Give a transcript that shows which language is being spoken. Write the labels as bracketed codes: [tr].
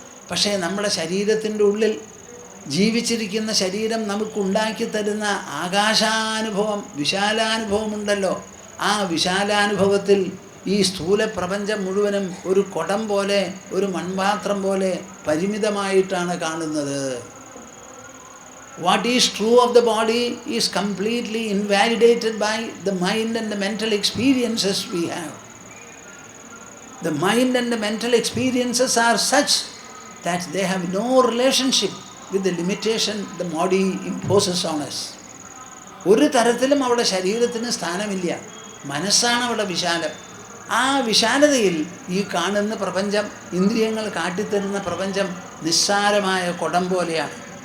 [ml] പക്ഷേ നമ്മുടെ ശരീരത്തിൻ്റെ ഉള്ളിൽ ജീവിച്ചിരിക്കുന്ന ശരീരം നമുക്കുണ്ടാക്കി തരുന്ന ആകാശാനുഭവം, വിശാലാനുഭവമുണ്ടല്ലോ. ആ വിശാലാനുഭവത്തിൽ ഈ സ്ഥൂല പ്രപഞ്ചം മുഴുവനും ഒരു കുടം പോലെ, ഒരു മൺപാത്രം പോലെ പരിമിതമായിട്ടാണ് കാണുന്നത്. [en] What is true of the body is completely invalidated by the mind and the mental experiences we have. The mind and the mental experiences are such that they have no relationship with the limitation the body imposes on us. [ml] ഒരു തരത്തിലും അവിടെ ശരീരത്തിന് സ്ഥാനമില്ല. മനസ്സാണ് അവിടെ വിശാലം. ആ വിശാലതയിൽ ഈ കാണുന്ന പ്രപഞ്ചം, ഇന്ദ്രിയങ്ങൾ കാട്ടിത്തരുന്ന പ്രപഞ്ചം നിസ്സാരമായ കുടം പോലെയാണ്.